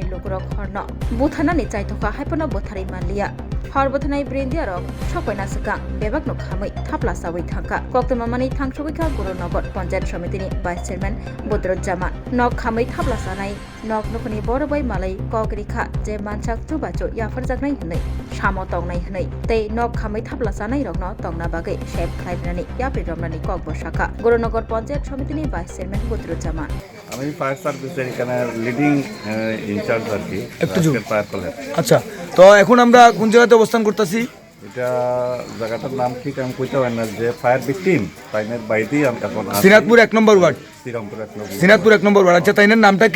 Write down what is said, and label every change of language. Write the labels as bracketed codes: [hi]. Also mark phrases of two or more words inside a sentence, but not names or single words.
[trp] लुगुरक हरन बुथानानि चाइथखा हायपन बोथारै मानलिया हर बोथानाय ब्रेन्दियार सपयना सिगां बेबागनो खामै थाबला सावै थांखा कक्तमामानि थांसुबैखा गुरुनगर पन्चायत समितिनि [en] vice chairman [trp] बद्रुज्जामान नग खामै थाबला जानाय नग नखनि बरबै मालै कगरिखा जे मानसाक जुबाचु याफोर जागनाय हनै साम तंनाय हनै तै नग खामै थाबला जानाय रगन तंना बागै सेब खायबनानि याप्रि रमनानि कक बसाखा गुरुनगर पन्चायत समितिनि [en] vice chairman [trp] बद्रुज्जामान [bn] আমি [en] fire services [bn] এখানে [en] leading in-charge [bn] আর কি ফায়ার কলেজ। আচ্ছা, তো এখন আমরা কোন জায়গাতে অবস্থান করতেছি? এটা জায়গাটার নাম ঠিক আমি কইতে পারি না, যে [en] fire victim [bn] তাইনের বাইরেই আমি এখন শ্রীনাথপুর 1 নম্বর ওয়ার্ড। শ্রীনাথপুর 1 নম্বর ওয়ার্ড। আচ্ছা, তাইনের নামটা কি?